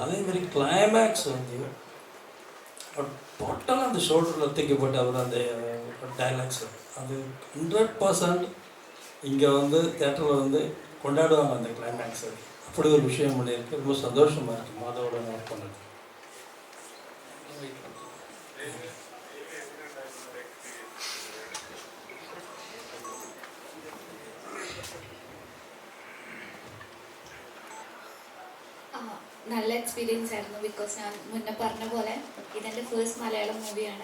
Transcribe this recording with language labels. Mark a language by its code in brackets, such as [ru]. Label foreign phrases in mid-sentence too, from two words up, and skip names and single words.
[ta] அதேமாதிரி கிளைமேக்ஸ் வந்து டோட்டலாக அந்த ஷோல்டரில் தூக்கப்பட்டு அவர் அந்த டைலாக்ஸ் அது 100% இங்கே வந்து தேட்டரில் வந்து கொண்டாடுவாங்க அந்த கிளைமேக்ஸ். அப்படி ஒரு விஷயம் பண்ணியிருக்கு. ரொம்ப சந்தோஷமாக இருக்குது மாதவோட ஒர்க் பண்ணது. [ml] നല്ല എക്സ്പീരിയൻസ് ആയിരുന്നു. ബിക്കോസ് ഞാൻ മുന്നേ പറഞ്ഞ പോലെ ഇതെൻ്റെ ഫസ്റ്റ് മലയാളം മൂവിയാണ്.